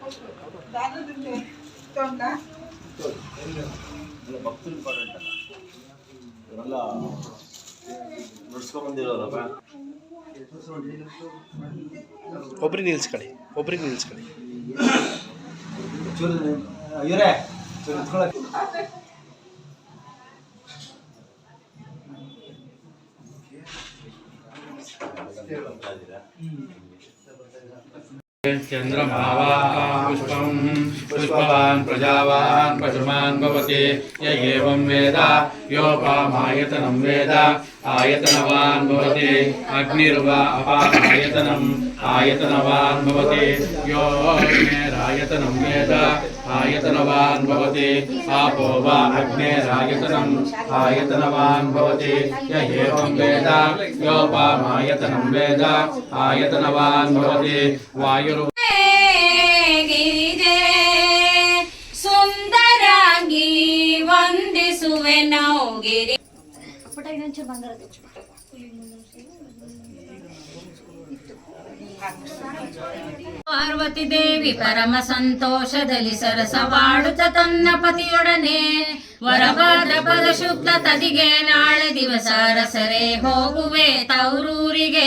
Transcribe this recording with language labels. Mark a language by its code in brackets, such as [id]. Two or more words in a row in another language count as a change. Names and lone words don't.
[kn] ಭಕ್ತರು ಇಂಪಾರ್ಟೆಂಟ್ ಅಲ್ಲ, ಇವರೆಲ್ಲ ನುಡ್ಸ್ಕೊಂಡ್ಬಂದಿರೋರಲ್ಲ. ಒಬ್ರಿಗೆ ನಿಲ್ಸ್ಕೊಳ್ಳಿ. ಚೂರು ಇವರೇ ಚೂರು ನಿಂತ್ಕೊಳ್ಳಿ. [sa] चंद्रमावान् पुष्पं पुष्पवान् प्रजावान् पशुमान् भवति य एवं वेद योपामायतनं वेद आयतनवान् भवति अग्निर्वा अपामायतनम् आयतनवान् भवति यो अग्नेरायतनं वेद आयतनवान् भवति आपो वा अग्नेरायतनम् आयतनवान् भवति य एवं वेद योपामायतनं वेद आयतनवान् भवति वायु [kn] ಗಿರಿಜೆ ಸುಂದರಾಂಗಿ ವಂದಿಸುವೆ ನಾವು ಗಿರಿ ಪುಟ ಇನ್ನೊಂಚೂರು ಬಂಗಾರದ್ದು ಪಾರ್ವತಿ ದೇವಿ ಪರಮ ಸಂತೋಷದಲ್ಲಿ ಸರಸವಾಡುತ್ತ ತನ್ನ ಪತಿಯೊಡನೆ ವರಭದ್ರಪದ ಶುಕ್ಲ ತದಿಗೆ ನಾಳೆ ದಿವಸ ರಸರೆ ಹೋಗುವೆ ತವರೂರಿಗೆ.